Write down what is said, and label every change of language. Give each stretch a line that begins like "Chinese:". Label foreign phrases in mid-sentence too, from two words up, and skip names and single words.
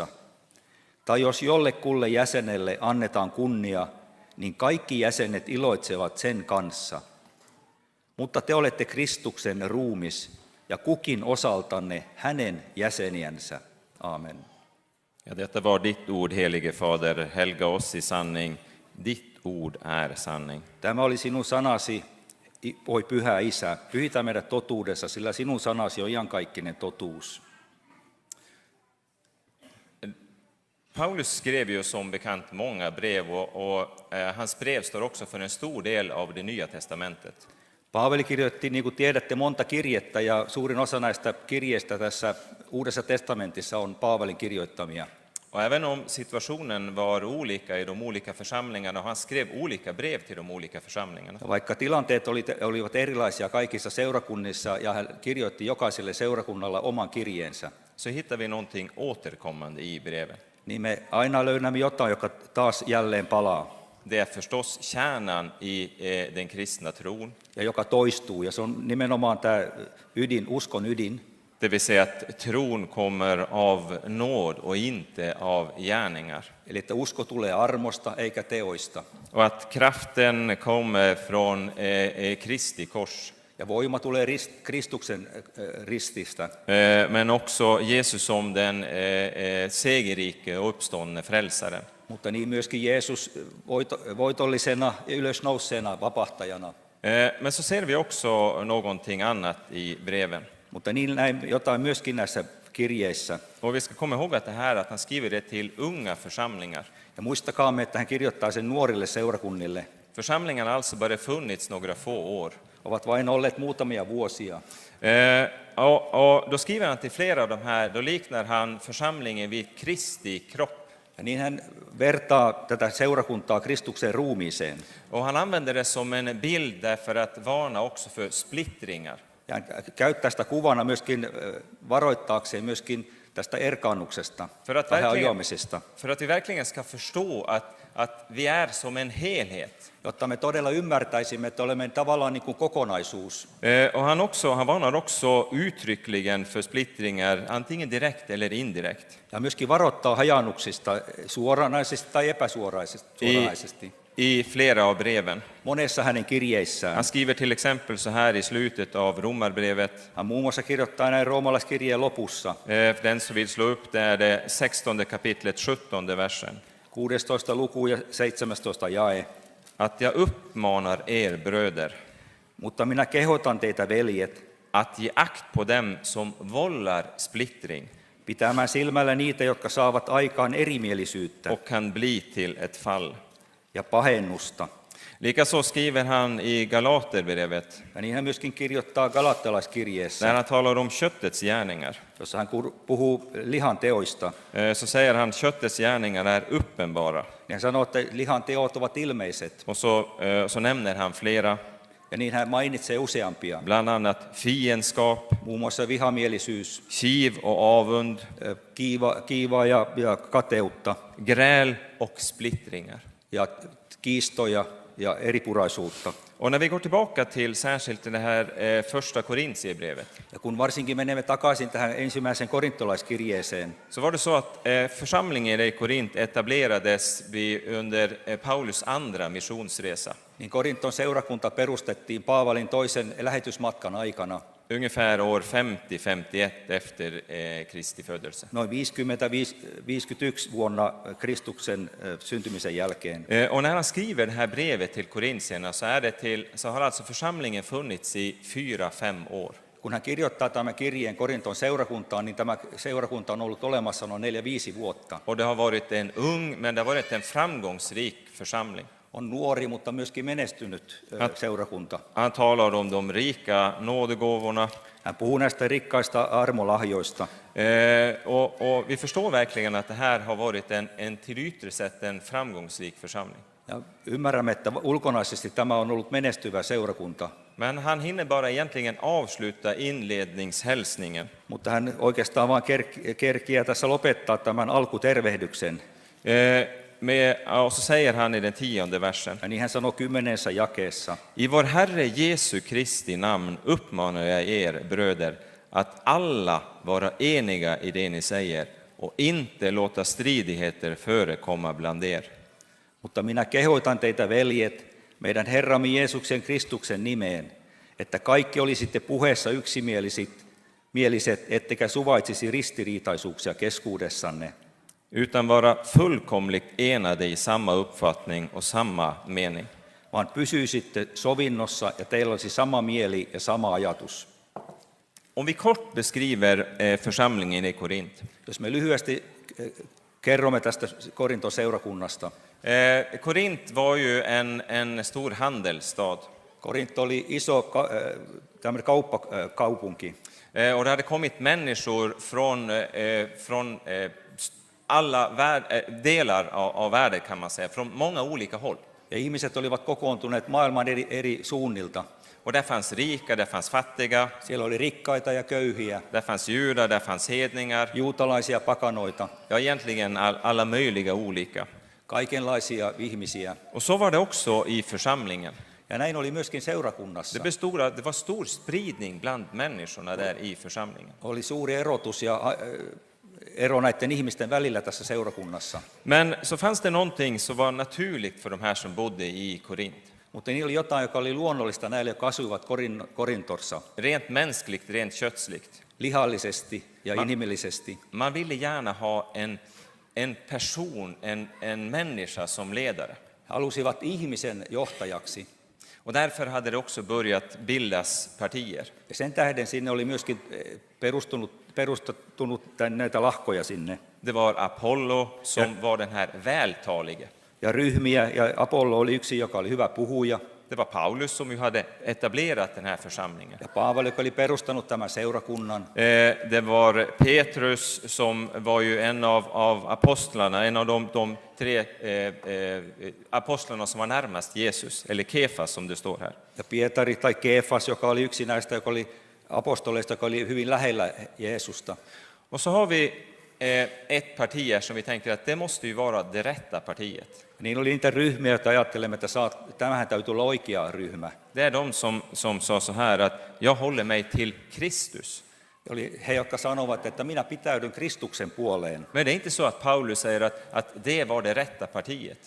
Finnish: Tai jos jollekulle jäsenelle annetaan kunnia, niin kaikki jäsenet iloitsevat sen kanssa. Mutta te olette Kristuksen ruumis ja kukin osaltanne hänen jäseniänsä. Amen.
Swedish: Ja, detta var ditt ord, helige Fader, helga oss i sanning. Ditt ord är sanning.
Finnish: Tämä oli sinun sanasi, oi Pyhä Isä. Pyhitä meidät totuudessa, sillä sinun sanasi on iankaikkinen totuus.
Swedish: Paulus skrev ju som bekant många brev och hans brev står också för en stor del av det nya testamentet.
Finnish: Paavali kirjoitti, niin kuin tiedätte, monta kirjettä ja suurin osa näistä kirjeistä tässä Uudessa testamentissa on Paavalin kirjoittamia.
Swedish: Och även om situationen var olika i de olika församlingarna, han skrev olika brev till de olika församlingarna.
Finnish: Vaikka tilanteet olivat erilaisia kaikissa seurakunnissa ja hän kirjoitti jokaiselle seurakunnalla oman kirjeensä,
Swedish: Så hittar vi någonting återkommande i breven.
Finnish: niin me aina löydämme jotain, joka taas jälleen palaa
Swedish: Det är förstås kärnan i den kristna tron.
Finnish: ja joka toistuu. Ja se on nimenomaan tämä ydin, uskon ydin.
Swedish: Det vill säga att tron kommer av nåd och inte av gärningar.
Finnish: Eli että usko tulee armosta eikä teoista.
Swedish: Och att kraften kommer från Kristi kors.
Finnish: Ja voima tulee Kristuksen rististä.
Swedish: Men också Jesus som den segerrike och uppståndne frälsaren.
Finnish: Mutta niin myöskin Jeesus voitollisena ja ylösnouseena vapahtajana.
Swedish: Men så ser vi också någonting annat i breven.
Finnish: Mutta niin näin jotain myöskin näissä kirjeissä.
Swedish: Och vi ska komma ihåg att det här att han skriver det till unga församlingar.
Finnish: Ja muistakaamme, että hän kirjoittaa sen nuorille seurakunnille.
Swedish: Församlingarna har alltså bara funnits några få år.
Finnish: Ovat vain olleet muutamia vuosia.
Swedish: Och då skriver han till flera av de här, då liknar han församlingen vid Kristi kropp.
Finnish: Ja niin hän vertaa tätä seurakuntaa Kristuksen ruumiiseen.
Swedish: Och han använder det som en bild därför att varna också för splittringar.
Finnish: Ja hän käyttää sitä kuvana myöskin varoittaakseen myöskin tästä erkaannuksesta, hajoamisesta.
Swedish: För att vi verkligen ska förstå att vi är som en helhet.
Finnish: Jotta me todella ymmärtäisimme, että olemme tavallaan niin kuin kokonaisuus.
Swedish: Och han varnar också uttryckligen för splittringar, antingen direkt eller indirekt.
Finnish: Ja myöskin varoittaa hajannuksista suoranaisesti tai epäsuoranaisesti.
Swedish: I flera av breven.
Finnish: Monessa hänen kirjeissään.
Swedish: Han skriver till exempel så här i slutet av Romarbrevet.
Finnish: Hän muun muassa kirjoittaa näin roomalaiskirjeen lopussa.
Swedish: Den som vill slå upp det är det 16 kapitlet 17 versen.
Finnish: 16 luku ja 17 jae.
Swedish: Att jag uppmanar er bröder.
Finnish: Mutta minä kehotan teitä, veljet,
Swedish: att ge akt på dem som vållar splittring.
Finnish: Pitämään silmällä niitä, jotka saavat aikaan erimielisyyttä.
Swedish: Och kan bli till ett fall.
Finnish: Ja pahennusta.
Swedish: Likaså skriver han i Galaterbrevet.
Finnish: Ja niin hän myöskin kirjoittaa galattalaiskirjeessä.
Swedish: När han talar om köttets gärningar.
Finnish: Jossa hän puhuu lihan teoista.
Swedish: Så säger han köttets gärningar är uppenbara.
Finnish: Ja hän sanoo, että lihan teot ovat ilmeiset.
Swedish: Och så nämner han flera.
Finnish: Ja niin hän mainitsee useampia.
Swedish: Bland annat fiendskap.
Finnish: Muun muassa vihamielisyys.
Swedish: Kiv och avund.
Finnish: Kiivaa ja kateutta.
Swedish: Gräl och splittringar.
Finnish: Ja kiistoja ja eripuraisuutta.
Swedish: Och när vi går tillbaka till särskilt det här första Korintierbrevet.
Finnish: Ja kun varsinkin menemme takaisin tähän ensimmäiseen korintolaiskirjeeseen.
Swedish: Så var det så att församlingen i Korint etablerades under Paulus andra missionsresa.
Finnish: Niin Korinton seurakunta perustettiin Paavalin toisen lähetysmatkan aikana.
Swedish: Ungefär år 50-51 efter Kristi födelse.
Finnish: Noin 50-51 vuonna Kristuksen syntymisen jälkeen.
Swedish: Och när han skriver det här brevet till korintierna så har alltså församlingen funnits i 4-5 år.
Finnish: Kun hän kirjoittaa tämän kirjeen Korinton seurakuntaan, niin tämä seurakunta on ollut olemassa noin 4-5 vuotta.
Swedish: Och det har varit en ung, men det har varit en framgångsrik församling.
Finnish: On nuori, mutta myöskin menestynyt seurakunta.
Swedish: Han talar om de rika nådegåvorna.
Finnish: Hän puhuu näistä rikkaista armolahjoista.
Swedish: Och vi förstår verkligen att det här har varit en till yttre sett en framgångsrik församling.
Finnish: Ja ymmärrämme, että ulkonaisesti tämä on ollut menestyvä seurakunta,
Swedish: Men han hinner bara egentligen avsluta inledningshälsningen.
Finnish: mutta hän oikeastaan vain kerkiää tässä lopettaa tämän alkutervehdyksen.
Swedish: Och så säger han i den 10:e versen.
Finnish: Ja niin hän sanoo 10. jakeessa.
Swedish: I vår Herre Jesu Kristi namn uppmanar jag er, bröder, att alla vara eniga i det ni säger och inte låta stridigheter förekomma bland er.
Finnish: Mutta minä kehoitan teitä, veljet, meidän Herramme Jeesuksen Kristuksen nimeen, että kaikki olisitte puheessa yksimieliset, ettekä suvaitsisi ristiriitaisuuksia keskuudessanne,
Swedish: Utan vara fullkomligt enade i samma uppfattning och samma mening.
Finnish: vaan pysyisitte sovinnossa ja teillä olisi sama mieli ja sama ajatus.
Swedish: Om vi kort beskriver församlingen i Korint.
Finnish: Jos me lyhyesti kerromme tästä Korinton seurakunnasta.
Swedish: Korint var ju en stor handelsstad.
Finnish: Korint oli iso tämmöinen kauppakaupunki.
Swedish: Och det hade kommit människor från alla delar av världen, kan man säga, från många olika håll.
Finnish: Ja ihmiset olivat kokoontuneet maailman eri suunnilta.
Swedish: Och där fanns rika, där fanns fattiga,
Finnish: Siellä oli rikkaita ja köyhiä,
Swedish: där fanns judar, där fanns hedningar.
Finnish: juutalaisia, pakanoita,
Swedish: Ja, egentligen alla möjliga olika.
Finnish: kaikenlaisia ihmisiä.
Swedish: Och så var det också i församlingen.
Finnish: Ja näin oli myöskin seurakunnassa.
Swedish: Det var stor spridning bland människorna där i församlingen.
Finnish: Oli suuri erotus ja ero näiden ihmisten välillä tässä seurakunnassa.
Swedish: Men så fanns det någonting som var naturligt för de här som bodde i Korint.
Finnish: Mutta niillä oli jotain, joka oli luonnollista näille, jotka asuivat Korintossa.
Swedish: Rent mänskligt, rent kötsligt.
Finnish: Lihallisesti ja inhimillisesti.
Swedish: Man ville gärna ha en person, en människa som ledare.
Finnish: He halusivat ihmisen johtajaksi.
Swedish: Och därför hade det också börjat bildas partier.
Finnish: Ja sen tähden sinne oli myöskin perustettunut näitä lahkoja sinne.
Swedish: Det var Apollo som var den här vältalige.
Finnish: Ja ryhmiä, ja Apollo oli yksi, joka oli hyvä puhuja.
Swedish: Det var Paulus som ju hade etablerat den här församlingen.
Finnish: Ja Paavali, joka oli perustanut tämän seurakunnan.
Swedish: Det var Petrus som var ju en av apostlarna, en av de tre apostlarna som var närmast Jesus, eller Kefas som det står här.
Finnish: Ja Pietari tai Keefas, joka oli yksi näistä, joka oli apostoleista, joka oli hyvin lähellä Jeesusta.
Swedish: Och så har vi ett parti här som vi tänker att det måste ju vara det rätta partiet.
Finnish: Niin oli niitä ryhmiä, joita ajattelemme, että tämähän täytyy olla oikea ryhmä.
Swedish: Det är de som sa så här att jag håller mig till Kristus.
Finnish: Oli he, jotka sanovat, että minä pitäydyn Kristuksen puoleen.
Swedish: Men det är inte så att Paulus säger att det var det rätta partiet.